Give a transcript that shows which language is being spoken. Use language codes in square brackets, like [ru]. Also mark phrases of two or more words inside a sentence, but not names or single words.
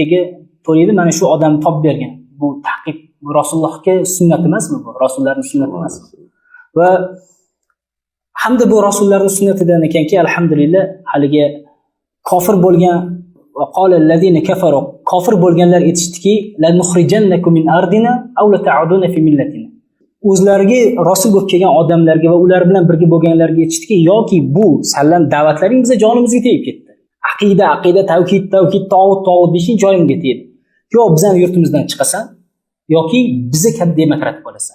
[uz] Mana shu odamni topib bergan. Bu ta'qib Bu Rasulullohga sunnat emasmi bu? Rasullarning sunnati emasmi? Va hamda bu rasullarning sunnatidan ekanki, alhamdulillah, haligi kofir bo'lgan va [ar] قال الذين كفروا, [uz] kofir bo'lganlar aytishdiki, [ar] لنخرجنكم من أرضنا أو لتعودن في ملتنا. [uz] O'zlariga rasul bo'lib kelgan odamlarga va ular bilan birga bo'lganlarga aytishdiki, yoki bu sallam da'vatlaring bizga jonimizga tegib ketdi. Aqida, tavhid, tog'ut deshing joyimga tegdi. Yo bizning yurtimizdan chiqasan, yoki bizni kabi demokrat bo'lasan.